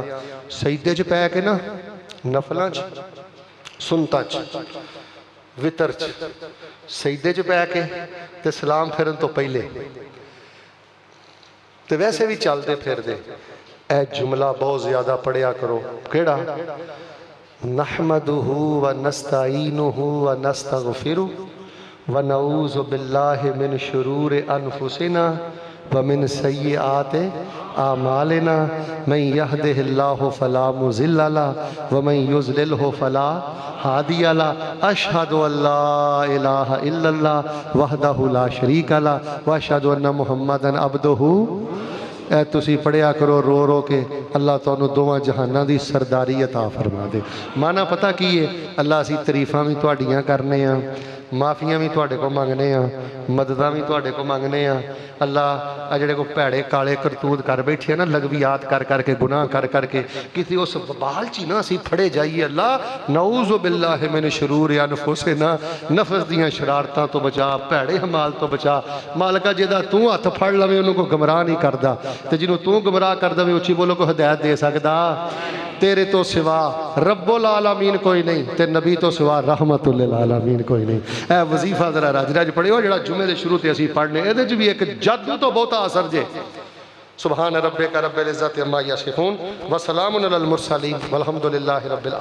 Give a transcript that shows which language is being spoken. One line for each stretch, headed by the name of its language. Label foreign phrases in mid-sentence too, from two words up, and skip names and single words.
Punjabi: سجدے چ پے کے نا، نفلاں چ، سنتاں چ، وتر چ، سجدے چ پے کے تے سلام پھیرن توں پہلے تے ویسے بھی چلتے پھردے ایہ جملہ بہت زیادہ پڑھیا کرو. کیہڑا?
Arabic: نحمده ونستعينه ونستغفره ونعوذ بالله من شرور أنفسنا ومن سيئات أعمالنا. من يهده الله فلا مضل له ومن يضلله فلا هادي له. أشهد أن لا إله إلا الله وحده لا شريك له وأشهد أن محمدا عبده.
Punjabi: ایہ تسیں پڑھیا کرو رو رو کے، اللہ تہانوں دوواں جہاناں دی سرداری عطا فرما دے. معنیٰ پتہ کی ہے، اللہ اسیں تعریفاں بھی تہاڈیاں کرنے آں، معافیاں بھی تہاڈے کو منگنے آں، مدداں بھی تہاڈے کو منگنے آں. اللہ آ جیہڑے کو بھیڑے کالے کرتوت کر بیٹھے نا، لغویات کر کر کے گناہ کر کر کے کسی اس وبال چ نا اسیں پھڑے جائیے. اللہ
Arabic: نعوذ بالله من شرور أنفسنا,
Punjabi: نفس دیاں شرارتاں توں بچا، بھیڑے اعمال توں بچا. مالکا جیہدا توں ہتھ پھڑ لویں انہوں نے کوئی گمراہ نہیں کردا، تے جنہوں توں گمراہ کر دیویں اچی بولو کو ہدایت دے سکدا. تیرے توں سوا
Arabic: رب العالمين
Punjabi: کوئی نہیں، تے نبی توں سوا
Arabic: رحمة للعالمين
Punjabi: کوئی نہیں. ایہ وظیفہ ذرا رج رج پڑھیو، جیہڑا جمعے دے شروع تے اسیں پڑھنے، ایہدے چ بھی اک جادو توں بہتا اثر جے.
Arabic: سبحان ربك رب العزة عما يصفون وسلام على المرسلين والحمد لله رب العالمين.